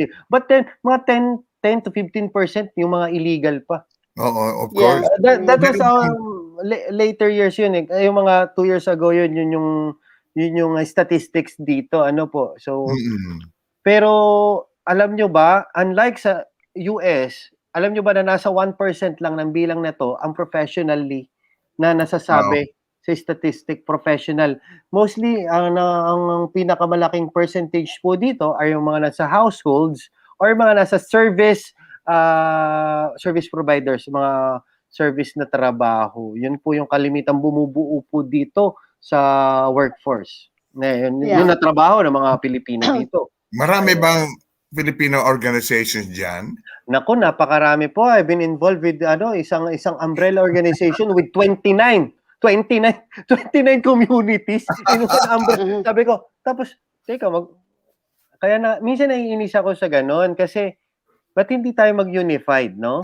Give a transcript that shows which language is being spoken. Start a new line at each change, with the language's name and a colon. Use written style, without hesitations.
English: But then,
Filipino: mga 10 to 15% yung mga illegal pa. Oo,
English: of course. That was later years yun.
Filipino: Yung mga 2 years ago yun yung statistics dito. So, pero alam nyo ba, unlike sa US, alam nyo ba na nasa 1% lang ng bilang na to ang professionally na nasasabi sa statistic professional. Mostly, ang pinakamalaking percentage po dito ay yung mga nasa households or mga nasa service providers, mga service na trabaho. Yun po yung kalimitang bumubuo po dito sa workforce. Yun na trabaho ng mga Pilipino dito. Marami bang Filipino organizations dyan? Naku, napakarami po.
English: I've been involved with isang umbrella organization with 29 communities.
Filipino: Sabi ko, tapos, teka, kaya minsan naiinis ako sa ganon kasi ba't hindi tayo mag-unified, no?